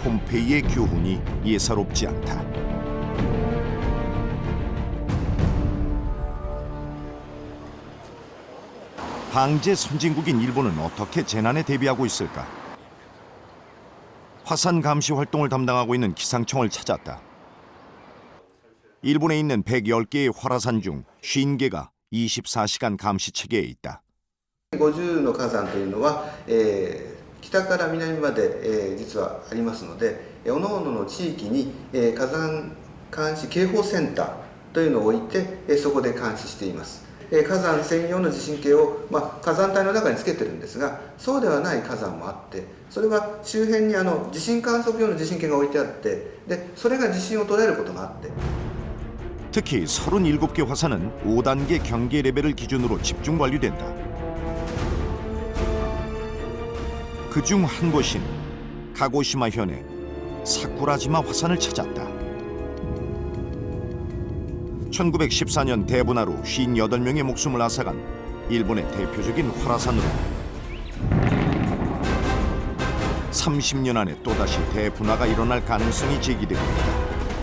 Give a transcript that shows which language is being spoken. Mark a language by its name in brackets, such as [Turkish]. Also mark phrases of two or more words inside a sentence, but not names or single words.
[Korean] 폼페이의 교훈이 예사롭지 않다. 방제 선진국인 일본은 어떻게 재난에 대비하고 있을까? 화산 감시 활동을 담당하고 있는 기상청을 찾았다. 일본에 있는 110개의 활화산 중 50개가 24시간 감시 체계에 있다. [Japanese] 50 の火山というのは、北から南まで、実はありますので、各々の地域に、火山監視警報センターというのを置いて、そこで監視しています。火山専用の地震計を、火山帯の中につけてるんですが、そうではない火山もあって、それは周辺に地震観測用の地震計が置いてあって、でそれが地震を捉えることがあって。 [Korean] 특히 37개 화산은 5단계 경계 레벨을 기준으로 집중 관리된다. 그중 한 곳인 가고시마 현의 사쿠라지마 화산을 찾았다. 1914년 대분화로 58명의 목숨을 앗아간 일본의 대표적인 활화산으로 30년 안에 또다시 대분화가 일어날 가능성이 제기되고 있다.